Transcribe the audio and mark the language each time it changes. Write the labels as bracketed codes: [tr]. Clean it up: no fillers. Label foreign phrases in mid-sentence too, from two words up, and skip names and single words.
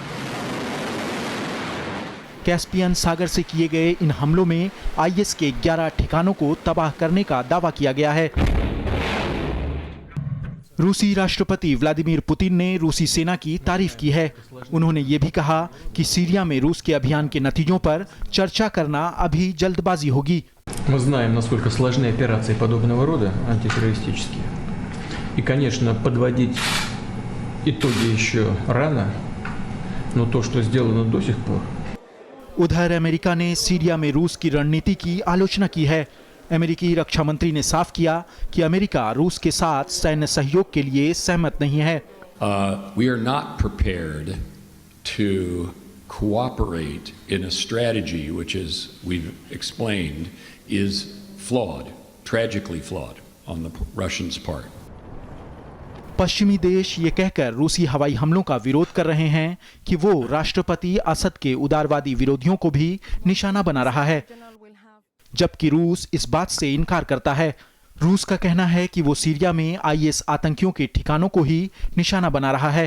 [hi] कैस्पियन सागर से किए गए इन हमलों में IS के 11 ठिकानों को तबाह करने का दावा किया गया है। रूसी राष्ट्रपति व्लादिमीर पुतिन ने रूसी सेना की तारीफ की है। उन्होंने ये भी कहा कि सीरिया में रूस के अभियान के नतीजों पर चर्चा करना अभी जल्दबाजी होगी। [ru] Мы знаем, насколько сложны операции подобного рода, антитеррористические. И, конечно, подводить итоги еще рано, но то, что сделано до сих пор. [hi] उधर अमेरिका ने सीरिया में रूस की रणनीति की आलोचना की है। अमेरिकी रक्षा मंत्री ने साफ किया कि अमेरिका रूस के साथ सैन्य सहयोग के लिए सहमत नहीं है। [en] We are not prepared to cooperate in a strategy which, as we've explained, is flawed, tragically flawed on the Russians' part. [hi] पश्चिमी देश ये कहकर रूसी हवाई हमलों का विरोध कर रहे हैं कि वो राष्ट्रपति असद के उदारवादी विरोधियों को भी निशाना बना रहा है, जबकि रूस इस बात से इनकार करता है। रूस का कहना है कि वो सीरिया में IS आतंकियों के ठिकानों को ही निशाना बना रहा है।